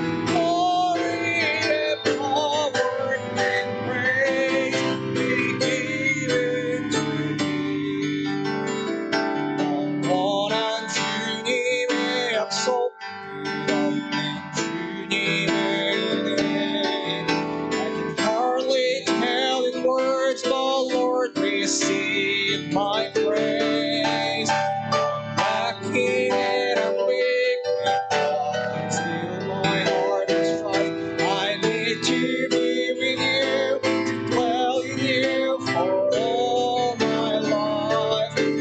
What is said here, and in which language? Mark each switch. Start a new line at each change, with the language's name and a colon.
English: Glory and power and praise be given to thee.
Korean: 영원한 주님의 약속 끝없는 주님의 은혜.
English: I can hardly tell in words, but Lord, receive my praise. I'm lacking and I'm weak, but still my heart is right. I need to be with you, to dwell in you for all my life.